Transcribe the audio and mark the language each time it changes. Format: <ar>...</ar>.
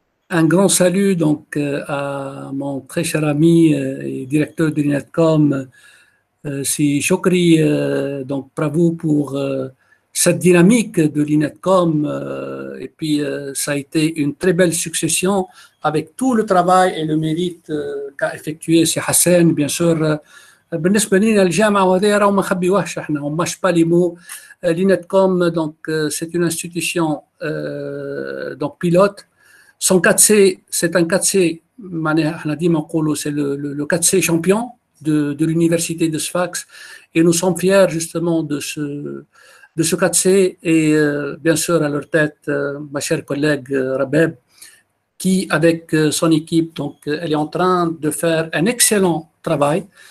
<fr>Un grand salut donc à mon très cher ami et directeur de l'INETCOM, c'est Chokri. Donc bravo pour cette dynamique de l'INETCOM. Et puis ça a été une très belle succession avec tout le travail et le mérite qu'a effectué c'est Hassan, bien sûr.</fr> <ar>بالنسبة لنا الجامعة وهذه راهو ما نخبيوهش احنا</ar> <fr>on mâche pas les mots. L'INETCOM donc c'est une institution donc pilote. Son 4C, c'est un 4C, c'est le 4C champion de l'université de Sfax, et nous sommes fiers justement de ce 4C et bien sûr à leur tête ma chère collègue Rabeb, qui avec son équipe donc elle est en train de faire un excellent travail.</fr>